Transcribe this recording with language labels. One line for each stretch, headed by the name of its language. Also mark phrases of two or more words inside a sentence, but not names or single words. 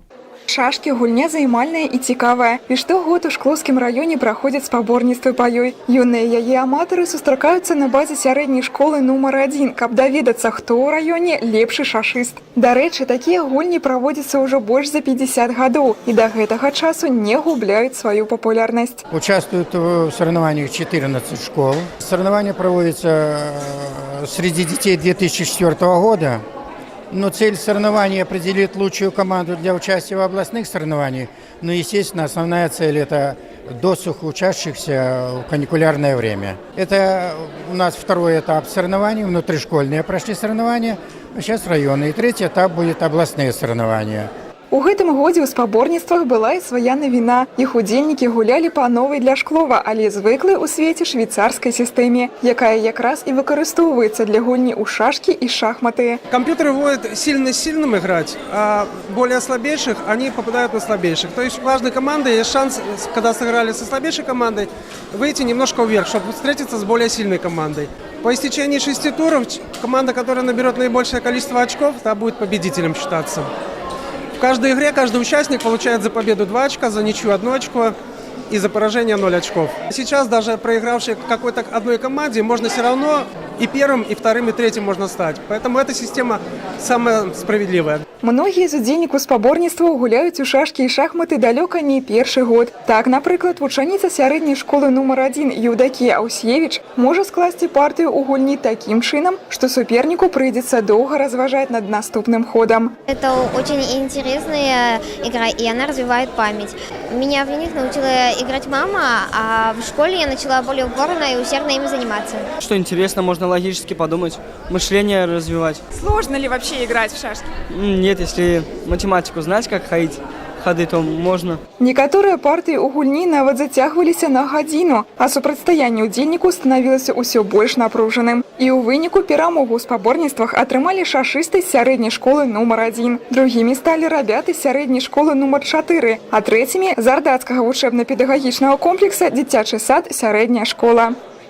Belarusian: Шашки – гульня займальная и цікавая. И штогод у Шкловскім раёне праходзяць спаборніцтвы па ёй. Юныя яе аматары сустракаюцца на базе сярэдняй школы нумар 1, каб даведацца, хто ў раёне лепшы шашыст. Дарэчы, такія гульні праводзяцца ўжо больш за 50 гадоў і да гэтага часу не губляюць сваю папулярнасць.
Russian: Участвуют в соревнованиях 14 школ. Соревнования проводятся среди детей 2004 года. Но цель соревнований определить лучшую команду для участия в областных соревнованиях. Но, естественно, основная цель – это досуг учащихся в каникулярное время. Это у нас второй этап соревнований, внутришкольные прошли соревнования, а сейчас районные. И третий этап будет областные соревнования.
Belarusian: У гэтым годзе ў спаборніцтвах была і свая навіна. Іх удзельнікі гулялі па новай для Шклова, але звыклай у свеце швейцарскай сістэме, якая якраз і выкарыстоўваецца для гульні ў шашкі і шахматы.
Russian: Компьютеры вводят сильно с сильным играть, а более слабейших они попадают на слабейших. То есть у каждой команды есть шанс, когда сыграли со слабейшей командой, выйти немножко вверх, чтобы встретиться с более сильной командой. По истечении 6 туров команда, которая наберет наибольшее количество очков, та будет победителем считаться. В каждой игре каждый участник получает за победу 2 очка, за ничью 1 очко и за поражение 0 очков. Сейчас даже проигравший какой-то одной команде можно все равно и первым, и вторым, и третьим можно стать. Поэтому эта система самая справедливая.
Belarusian: Многие з удзельнікаў спаборніцтваў гуляюць у шашкі і шахматы далёка не першы год. Так, напрыклад, вучаніца сярэдняй школы нумар 1 Еўдакія Аўсевіч можа скласці партыю ў гульні такім чынам, што суперніку прыйдзецца доўга разважаць над наступным ходам.
Russian: Это очень интересная игра, и она развивает память. Меня в них научила играть мама, а в школе я начала более упорно и усердно ими заниматься. Что интересно, можно логически подумать, мышление развивать. Сложно ли вообще играть в шашки? Нет, если математику знать, как ходить ходы, то можно.
Belarusian: Некаторыя партыі ў гульні нават зацягваліся на гадзіну, а супрацьстаянне удзельніку станавілася ўсё больш напружаным. І ў выніку перамогу ў спаборніцтвах атрымалі шашысты з сярэдняй школы нумар 1. Другімі сталі рабяты з сярэдняй школы нумар 4, а трэцімі з ардацкага вучэбна-педагагічнага комплекса дзіцячы сад сярэдняя школа.